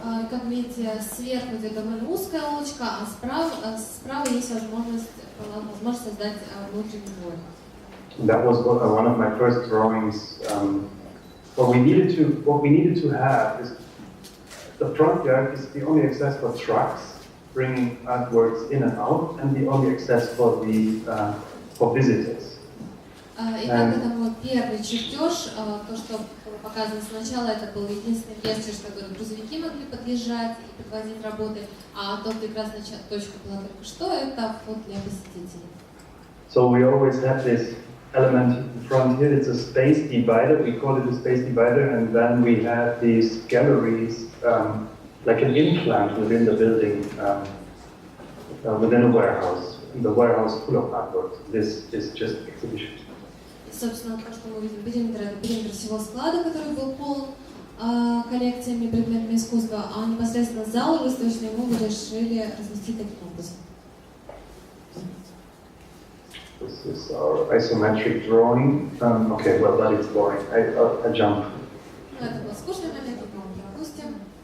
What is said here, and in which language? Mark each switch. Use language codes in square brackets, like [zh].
[ru] Как видите, сверху идет довольно узкая улочка, а справа есть возможность создать внутренний двор. [en] That was one of my first drawings. What we needed to have is the front yard is the only access for trucks bringing artworks in and out, and the only access for visitors. [ru] Итак, это мой первый чертеж. То, что было показано сначала, это был единственный место, чтобы грузовики могли подъезжать и подвозить работы, а то прекрасная точка была только что, это вход для посетителей. [en] So we always have this element in front here. It's a space divider. We call it a space divider, and then we have these galleries, like an implant within the building, within a warehouse. The warehouse full of artworks. This is just exhibition. [ru] Собственно, то, что мы видим, периметр всего склада, который был полон коллекциями, предметами искусства, а непосредственно зал выставочный мы решили разместить таким образом. [en] This is our isometric drawing. Okay, well, that is boring. I jump. [ru] Это был скучный момент, мы его пропустим.